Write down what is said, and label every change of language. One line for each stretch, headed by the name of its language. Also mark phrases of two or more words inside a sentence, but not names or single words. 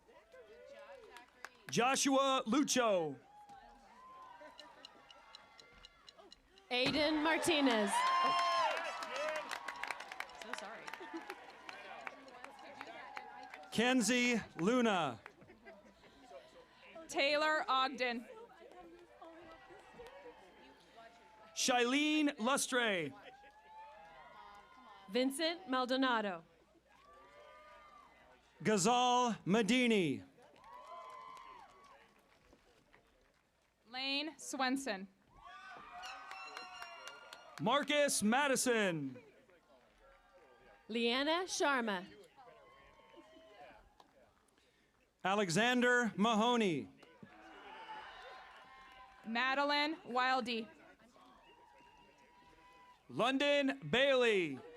English: Joshua Lucho. Aiden Martinez. So sorry. Kenzie Luna. Taylor Ogden. Shailene Lustre. Vincent Maldonado. Ghazal Medini. Lane Swenson. Marcus Madison. Leanna Sharma. Alexander Mahoney. Madeline Wildy. London Bailey.